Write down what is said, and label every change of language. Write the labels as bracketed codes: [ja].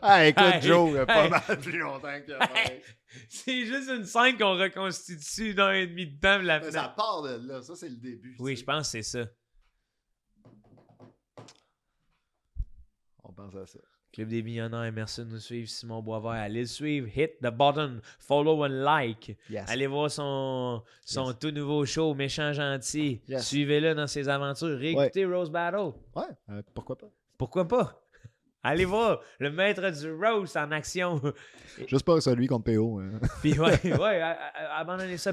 [fr] Ah, écoute, Joe, il y a pas mal plus longtemps qu'il y a fait. C'est juste une scène qu'on reconstitue 1h30 de temps. Mais ça part de là, ça, c'est le début. Oui, je pense que c'est ça. On pense à ça. Club des millionnaires, merci de nous suivre. Simon Boisvert, allez le suivre. [en] Hit the button, follow and like. Yes. [fr] Allez voir son tout nouveau show, Méchant Gentil. [en] Yes. [fr] Suivez-le dans ses aventures. Réécoutez Rose Battle. Ouais, pourquoi pas? Pourquoi pas? Allez voir le maître du Rose en action. Juste pas celui contre PO. Hein. Puis abandonnez ça.